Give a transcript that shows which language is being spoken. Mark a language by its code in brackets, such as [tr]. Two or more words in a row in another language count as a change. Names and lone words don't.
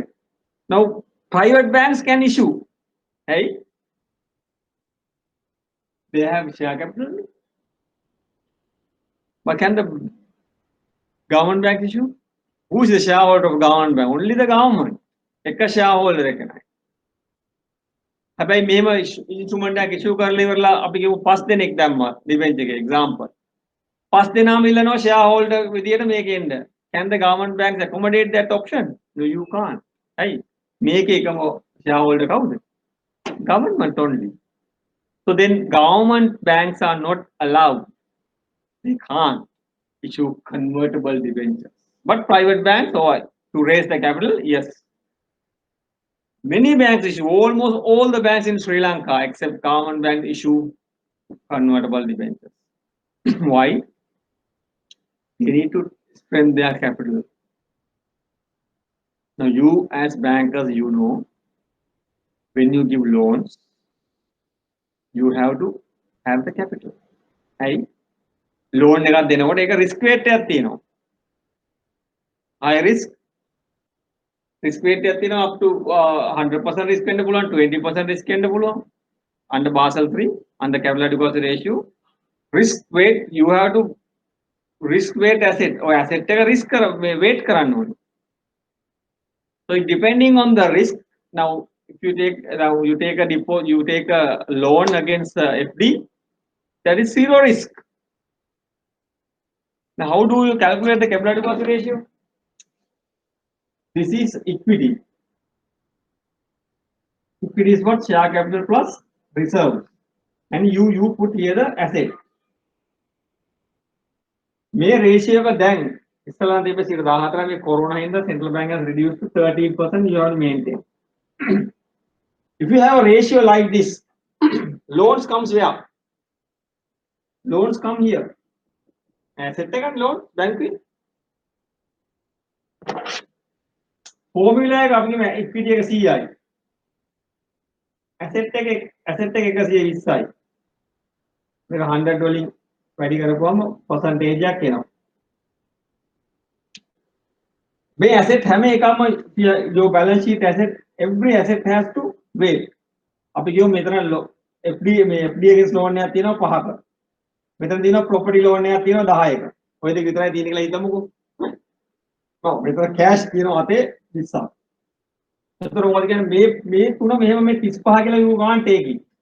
[en] Now private banks can issue, hey? They have share capital. But can the government bank issue? Who is the shareholder of government bank? Only the government. Ek shareholder recognize. [si] හැබැයි මෙහෙම ඉන්ස්ට්‍රුමන්ට් එකක් ඉෂුව කරලා ඉවරලා අපි කියමු 5 දෙනෙක් දැම්මා ඩිබෙන්චර් එකේ එක්සැම්පල් 5 දෙනාම ඉල්ලනවා [en] share holder [si] විදියට මේකේ එන්න. [en] Can the government banks accommodate that option? No, you can't. Right? [si] මේකේ එකම [en] share holder [si] කවුද? [en] Government only. So then government banks are not allowed. They can't issue convertible debentures. But private banks, or to raise the capital, yes. Many banks issue, almost all the banks in Sri Lanka except government bank issue convertible debentures. Why? They need to strengthen their capital. Now you as bankers, you know, when you give loans, you have to have the capital. [si] Right? Loan එකක් දෙනකොට ඒක [en] risk weight [si] එකක් තියෙනවා. [en] High risk weight [si] එකක් තියෙනවා [en] up to 100% risk [si] වෙන්න පුළුවන් 20% risk වෙන්න පුළුවන්. [en] Under Basel III, under capital adequacy ratio, risk weight you have to risk weight asset or asset එක risk weight [si] කරන්න ඕනේ. [en] So depending on the risk, now if you take a deposit, you take a loan against FD, that is zero risk. Now how do you calculate the capital adequacy ratio? This is equity. Equity is what? Share capital plus reserve. And you put here the asset. [si] මේ ratio එක දැන් ඉස්සලා තිබ්බ 14 මේ corona හින්දා [en] central bank has reduced to 13%. You have to maintain. If you have a ratio like this, loans comes where? Loans come here. Asset එකක් loan bank එකේ. [si] formula එක අපි කියමු equity එක 100යි. asset එක 120යි. මේක 100 වලින් වැඩි කරපුවම percentage එකක් එනවා. [en] මේ asset [si] හැම එකම [en] your balance sheet asset, every asset has to weigh. [si] අපි කියමු මෙතන FD මේ [en] FD against loan [si] එකක් තියෙනවා 5ක. මෙතන තියෙනවා [en] property loan [si] එකක් තියෙනවා 10ක. ඔය දෙක විතරයි තියෙන්නේ කියලා හිතමුකෝ. ඔව් මෙතන cash තියෙනවා අතේ 20ක්. එතකොට මොකද කියන්නේ මේ තුන මෙහෙම මේ 35 කියලා [en] you can't take it.